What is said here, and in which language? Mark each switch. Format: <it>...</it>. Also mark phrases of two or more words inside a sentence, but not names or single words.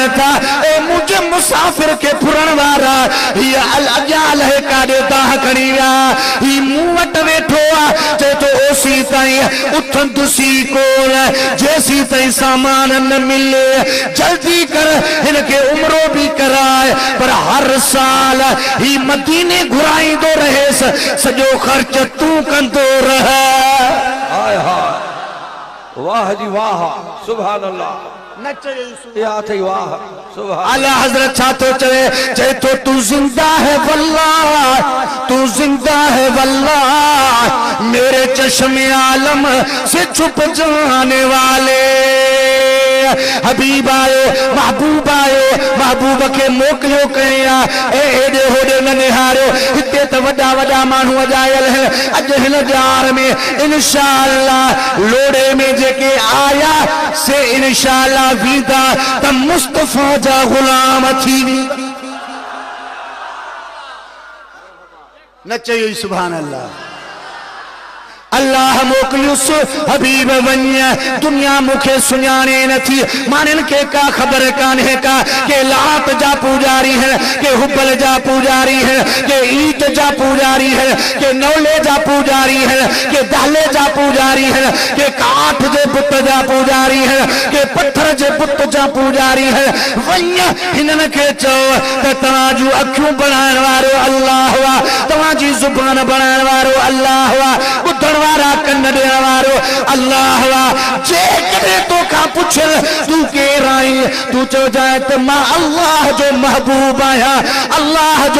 <sd>था ए मुंहिंजे मुसाफ़िर खे फुरण वारा हीअ अॻियां लहे काॾे दाह खणी विया ही मूं वटि वेठो आहे चए थो ओसी ताईं उथंदुसी कोन जेसी ताईं सामान न मिले जल्दी कर हिनखे उमरो भी कराए पर हर साल ही मदीने घुराईंदो रहेसि सॼो ख़र्च तूं कंदो रह हाय हाय वाह जी वाह</sd> <ar>سبحان الله</ar> <sd>या थई वाह सुभान आला हजरत छा तो चए तो</sd> <ur>تو زندہ ہے واللہ تو زندہ ہے واللہ میرے چشمِ عالم سے چھپ جانے والے</ur> <sd>हबीब आयो महबूब के मोकिलियो कया एॾे होॾे न निहारियो हिते त वॾा वॾा माण्हू अजायल आहिनि अॼु हिन ॾियार में इंशाअल्लाह लोड़े में जेके आया से इंशाअल्लाह वीदा त मुस्तफ़ा जा गुलाम थी न चयो</sd> <ar>سبحان الله</ar> <sd>अल्लाह मोकिलियुस हबीब वञ दुनिया मुखे सुञाणे नथी मानन के का खबर कान्हे का के लात जा पुजारी है के हुबल जा पुजारी है के ईट जा पुजारी है के नौले जा पुजारी है के दाले जा पुजारी है के काठ जे बुत जा पुजारी है के पत्थर जे बुत जा पुजारी है वञ हिनन के चो त तव्हां जूं अखियूं बनाइण वारो अल्लाह हुआ तव्हां जी ज़ुबान बनाइण वारो अल्लाह हुआ ॿुधण वारा कन ॾियण वारो अल्लाह हुआ जेकॾहिं तोखां पुछल तूं केरु आहीं तूं चइजांइ त मां अल्लाह जो महबूब आहियां अल्लाह जो</sd>